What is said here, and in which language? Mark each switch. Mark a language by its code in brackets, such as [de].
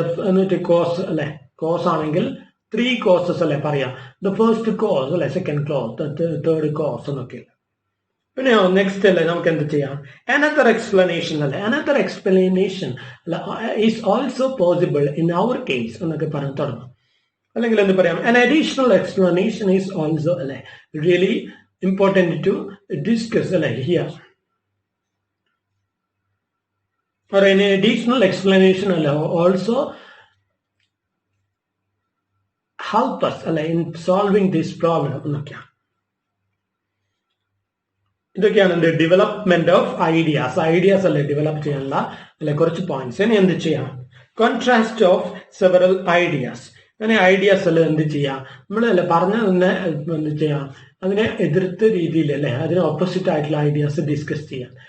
[ml] എന്നിട്ട് കോസ് അല്ലെ, കോസ് ആണെങ്കിൽ 3 കോസസ് അല്ലെ പറയാം. [en] the first cause അല്ലെ, second cause, third cause [ml] എന്നൊക്കെ. പിന്നെ നെക്സ്റ്റ് അല്ലെ നമുക്ക് എന്ത് ചെയ്യാം, അനദർ എക്സ്പ്ലനേഷൻ അല്ലെ. [en] another explanation is also possible in our case [ml] എന്നൊക്കെ പറഞ്ഞു തുടങ്ങും. അല്ലെങ്കിൽ എന്ത് പറയാം, [en] an additional explanation is also അല്ലെ really important to discuss അല്ലെ here, or an additional explanation അല്ലെ also help us അല്ലെ in solving this problem [ml] എന്നൊക്കെയാണ്. ഇതൊക്കെയാണ് എന്ത് ഡെവലപ്മെന്റ് ഓഫ് ഐഡിയാസ്. ഐഡിയാസ് അല്ലെ ഡെവലപ്പ് ചെയ്യാനുള്ള അല്ലെ കുറച്ച് പോയിന്റ്സ്. ഇനി എന്ത് ചെയ്യാം, [en] Contrast of several ideas. [ml] അങ്ങനെ ഐഡിയാസ് അല്ലെ എന്ത് ചെയ്യാം, നമ്മളല്ലേ പറഞ്ഞ തന്നെ എന്ത് ചെയ്യാം, അതിനെ എതിർത്ത രീതിയിൽ അല്ലെ അതിന് ഓപ്പോസിറ്റ് ആയിട്ടുള്ള ഐഡിയാസ് ഡിസ്കസ് ചെയ്യാം.